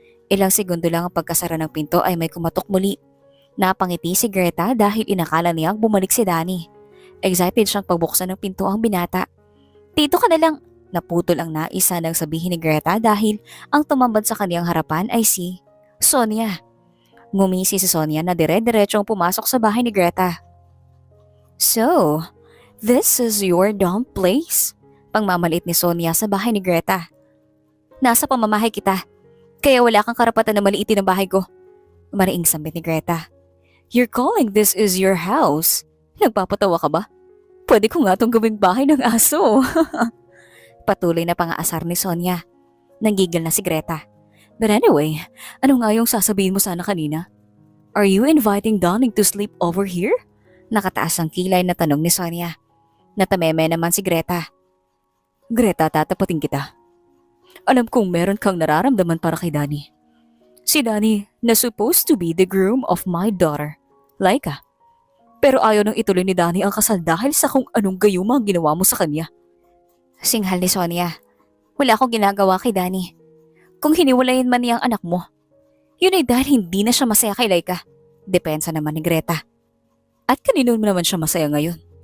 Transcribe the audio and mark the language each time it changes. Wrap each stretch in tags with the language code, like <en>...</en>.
<tl>Ilang segundo lang ang pagkasara ng pinto ay may kumatok muli. Napangiti si Greta dahil inakala niyang bumalik si Danny. Excited siyang pagbuksan ng pinto ang binata. Dito ka na lang! Naputol ang naisa nang sabihin ni Greta dahil ang tumambad sa kaniyang harapan ay si Sonia. Ngumisi si Sonia na dire-diretsong pumasok sa bahay ni Greta.</tl> <en>So, this is your dumb place?</en> <tl>Pangmamaliit ni Sonia sa bahay ni Greta. Nasa pamamahay kita, kaya wala kang karapatan na maliitin ang bahay ko. Mariing sambit ni Greta.</tl> <en>You're calling this is your house?</en> <tl>Nagpapatawa ka ba? Pwede ko nga itong gawing bahay ng aso. Patuloy na pangaasar ni Sonia. Nanggigil na si Greta.</tl> <en>But anyway,</en> <tl>ano nga yung sasabihin mo sana kanina?</tl> <en>Are you inviting Donning to sleep over here?</en> <tl>Nakataas ang kilay na tanong ni Sonia. Natameme naman si Greta. Greta, tatapatin kita. Alam kong meron kang nararamdaman para kay Danny. Si Danny na</tl> <en>supposed to be the groom of my daughter, Laika.</en> <tl>Pero ayaw nang ituloy ni Danny ang kasal dahil sa kung anong gayuma ang ginawa mo sa kanya. Singhal ni Sonia. Wala akong ginagawa kay Danny. Kung hiniwalayin man niya ang anak mo, yun ay dahil hindi na siya masaya kay Laika. Depensa naman ni Greta. At kanino naman siya masaya ngayon?</tl>